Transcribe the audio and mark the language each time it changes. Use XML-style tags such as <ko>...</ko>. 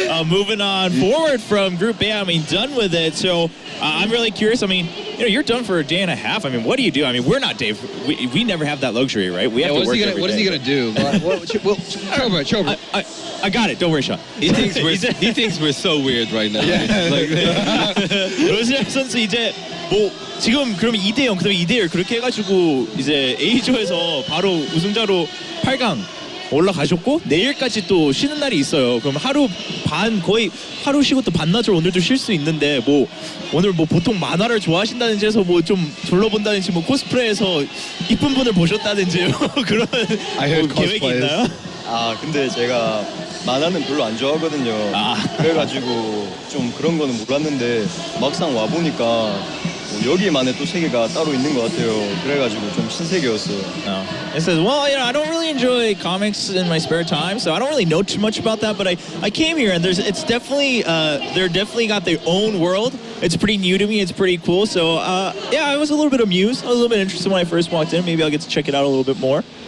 <en>Moving on forward from Group A, done with it. So I'm really curious. You're done for a day and a half. What do you do? We're not Dave. We never have that luxury, right? We have to work every day. What is he going to do? Chober. I got it. Don't worry, Sean. He thinks we're so weird right now.</en> <ko>로시라 선수 이제 지금 그러면 2대0 그다음에 2대1 그렇게 해가지고 이제 A조에서 바로 우승자로 8강 올라가셨고 내일까지 또 쉬는 날이 있어요. 그럼 하루 반 거의 하루 쉬고 또 반나절 오늘도 쉴 수 있는데 오늘 보통 만화를 좋아하신다든지 해서 좀 둘러본다든지 코스프레해서 이쁜 분을 보셨다든지 그런 계획이 있나요? 근데 제가 만화는 별로 안 좋아하거든요. 그래가지고 좀 그런 거는 몰랐는데 막상 와보니까 여기만의 또 세계가 따로 있는 것 같아요. 그래가지고 좀 신세계였어요.</ko> <en>No. It says, well, you know, I don't really enjoy comics in my spare time, so I don't really know too much about that. But I came here, and it's definitely they're definitely got their own world. It's pretty new to me. It's pretty cool. So yeah, I was a little bit amused. I was a little bit interested when I first walked in. Maybe I'll get to check it out a little bit more.</en>